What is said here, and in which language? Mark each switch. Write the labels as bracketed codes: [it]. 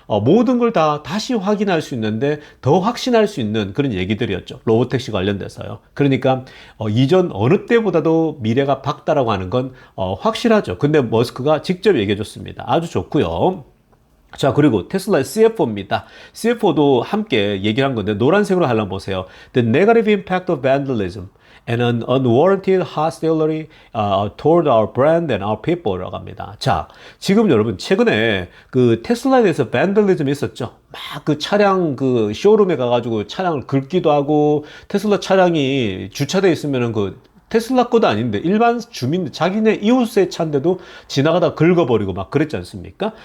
[ko] 모든 걸 다시 확인할 수 있는데 더 확신할 수 있는 그런 얘기들이었죠. 로보택시 관련돼서요. 그러니까 이전 어느 때보다도 미래가 밝다라고 하는 건 확실하죠. 근데 머스크가 직접 얘기해 줬습니다. 아주 좋고요. 자, 그리고 테슬라의 CFO입니다. CFO도 함께 얘기를 한 건데, 노란색으로 하려면 보세요. [en] The negative impact of vandalism and an unwarranted hostility toward our brand and our people [ko] 라고 합니다. 자, 지금 여러분, 최근에 그 테슬라에 대해서 vandalism이 있었죠. 막 그 차량 그 쇼룸에 가가지고 차량을 긁기도 하고, 테슬라 차량이 주차되어 있으면은 그 테슬라 거도 아닌데 일반 주민 자기네 이웃의 차인데도 지나가다 긁어버리고 막 그랬지 않습니까?